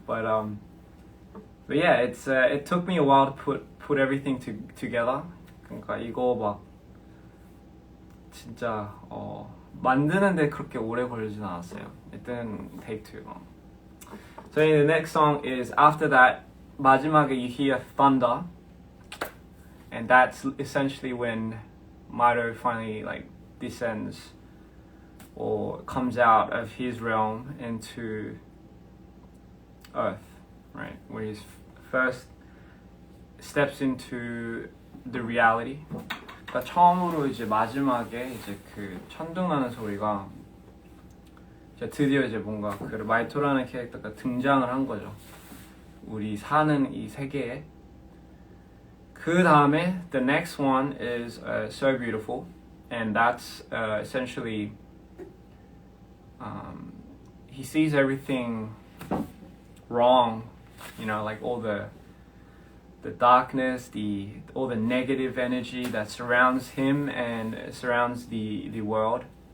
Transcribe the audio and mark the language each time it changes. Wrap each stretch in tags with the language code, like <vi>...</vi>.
<en>But yeah, it took me a while to put everything together.</en> <ko>그러니까 이거 막 진짜 만드는데 그렇게 오래 걸리진 않았어요.</ko> <en>It didn't take too long. So the next song is after that.</en> <ko>마지막에</ko> <en>you hear thunder, and that's essentially when Mido finally like descends or comes out of his realm into Earth, right? Where he first steps into the reality.</en> <ko>그러니까 처음으로 이제 마지막에 이제 그 천둥 나는 소리가 이제 드디어 이제 뭔가 그 마이토라는 캐릭터가 등장을 한 거죠. 우리 사는 이 세계에. 그 다음에</ko> <en>the next one is So Beautiful, and that's essentially he sees everything wrong, you know, like all the darkness, all the negative energy that surrounds him and surrounds the world.</en>